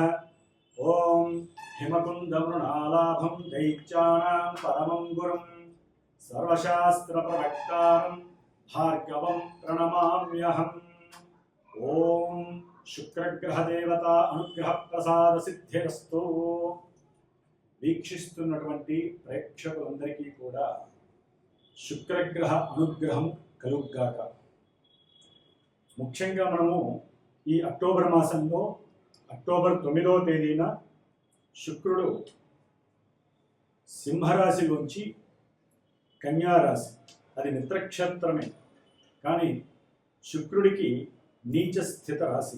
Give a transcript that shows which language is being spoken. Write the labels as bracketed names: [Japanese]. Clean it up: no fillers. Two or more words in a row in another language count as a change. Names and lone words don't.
[Sanskrit] ओम हिमकुंदमृणालाभं दैत्यानां परमं गुरुं सर्वशास्त्रप्रवक्तारं भार्गवं प्रणमाम्यहम्। ओम शुक्रग्रह देवता अनुग्रह प्रसाद सिद्धिरस्तु। [Telugu] వీక్షిస్తున్నటువంటి ప్రేక్షకులందరికీ కూడా శుక్రగ్రహ అనుగ్రహం కలుగుగాక. ముఖ్యంగా మనము ఈ అక్టోబర్ మాసంలో అక్టోబర్ 9వ తేదీన శుక్రుడు సింహరాశిలోంచి కన్యారాశి, అది మిత్రక్షేత్రమే కానీ శుక్రుడికి నీచ స్థిత రాశి.